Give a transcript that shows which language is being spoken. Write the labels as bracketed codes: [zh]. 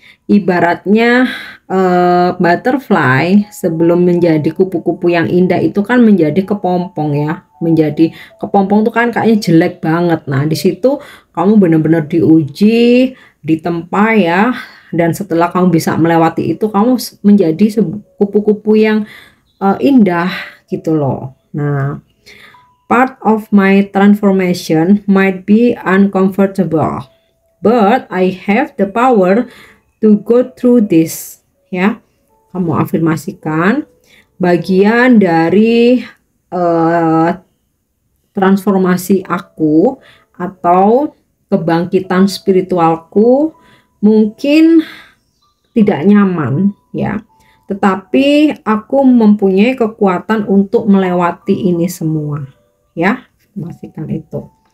[id] Ibaratnya butterfly sebelum menjadi kupu-kupu yang indah itu kan menjadi kepompong ya. Menjadi kepompong tuh kan kayaknya jelek banget. Nah di situ kamu benar-benar diuji, ditempa ya, dan setelah kamu bisa melewati itu, kamu menjadi kupu-kupu yang indah gitu loh. [en] Nah, part of my transformation might be uncomfortable, but I have the power to go through this. [id] Ya, kamu afirmasikan bagian dari transformasi aku atau kebangkitan spiritualku mungkin tidak nyaman ya, tetapi aku mempunyai kekuatan untuk melewati ini semua ya, pastikan itu.